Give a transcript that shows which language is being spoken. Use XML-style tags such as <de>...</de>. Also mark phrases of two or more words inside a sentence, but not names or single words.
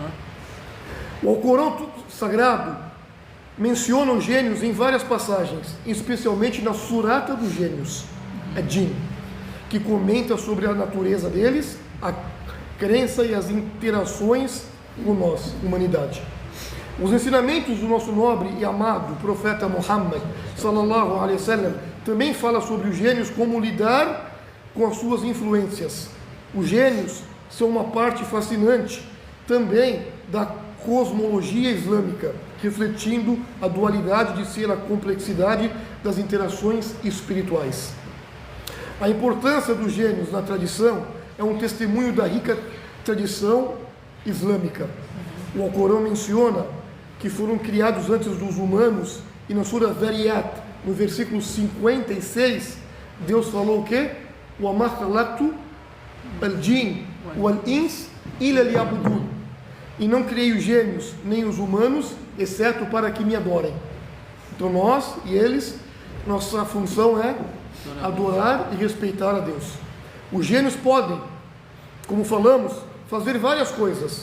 <pt>O Alcorão Sagrado menciona os gênios em várias passagens, especialmente na Surata dos Gênios, é Jinn, que comenta sobre a natureza deles, a crença e as interações com nós, humanidade. Os ensinamentos do nosso nobre e amado profeta Muhammad</pt> <ar>صلى الله عليه وسلم</ar> <pt>também fala sobre os gênios, como lidar com as suas influências. Os gênios são uma parte fascinante também da cosmologia islâmica, refletindo a dualidade de ser a complexidade das interações espirituais. A importância dos gênios na tradição é um testemunho da rica tradição islâmica. O Alcorão menciona que foram criados antes dos humanos, e na Sura Zariyat, no versículo 56, Deus falou o quê?</pt> <ar>وَمَا خَلَقْتُ الْجِنَّ وَالْإِنسَ إِلَّا لِيَعْبُدُونِ.</ar> <pt>E não criei os gênios nem os humanos, exceto para que me adorem. Então nós e eles, nossa função é adorar e respeitar a Deus. Os gênios podem, como falamos, fazer várias coisas.</pt>